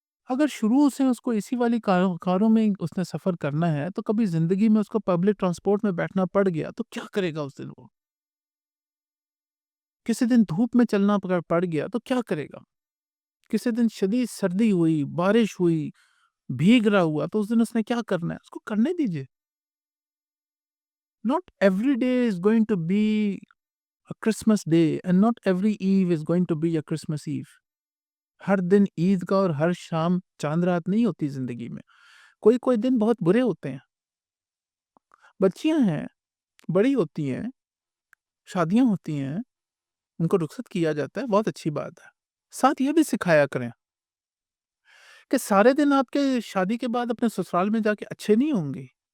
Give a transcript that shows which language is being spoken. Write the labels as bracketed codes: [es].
[ur] اگر شروع سے اس کو اسی والی کاروں میں اس نے سفر کرنا ہے تو کبھی زندگی میں اس کو پبلک ٹرانسپورٹ میں بیٹھنا پڑ گیا تو کیا کرے گا اس دن؟ وہ کسی دن دھوپ میں چلنا پڑ گیا تو کیا کرے گا؟ کسی دن شدید سردی ہوئی، بارش ہوئی، بھیگ رہا ہوا تو اس دن اس نے کیا کرنا ہے؟ اس کو کرنے دیجئے. [en] Not every day is going to be a Christmas day and not every Eve is going to be a Christmas Eve. [ur] ہر دن عید کا اور ہر شام چاند رات نہیں ہوتی زندگی میں. کوئی کوئی دن بہت برے ہوتے ہیں. بچیاں ہیں، بڑی ہوتی ہیں، شادیاں ہوتی ہیں، ان کو رخصت کیا جاتا ہے، بہت اچھی بات ہے. ساتھ یہ بھی سکھایا کریں کہ سارے دن آپ کے شادی کے بعد اپنے سسرال میں جا کے اچھے نہیں ہوں گے.